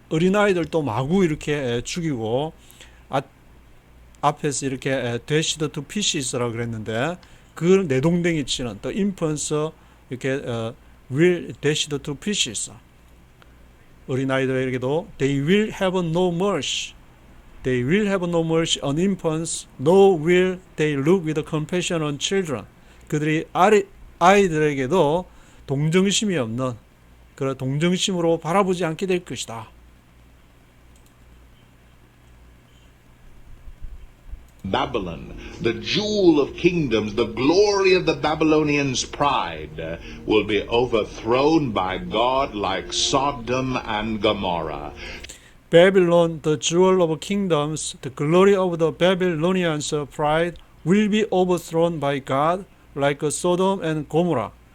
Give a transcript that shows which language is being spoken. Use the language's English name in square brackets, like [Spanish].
[Korean] 어린아이들도 마구 이렇게 죽이고 앞에서 이렇게 dashed to pieces라고 그랬는데 그걸 내동댕이 치는 the infants 이렇게 [English] will dashed to pieces. [Korean] 어린아이들에게도 [English] they will have no mercy. They will have no mercy on infants, nor will they look with compassion on children. [Korean] 그들이 아이들에게도 동정심이 없는 그런 동정심으로 바라보지 않게 될 것이다. [English] Babylon, the jewel of kingdoms, the glory of the Babylonians' pride, will be overthrown by God like Sodom and Gomorrah. Babylon, the jewel of kingdoms, the glory of the Babylonians' pride will be overthrown by God like Sodom and Gomorrah.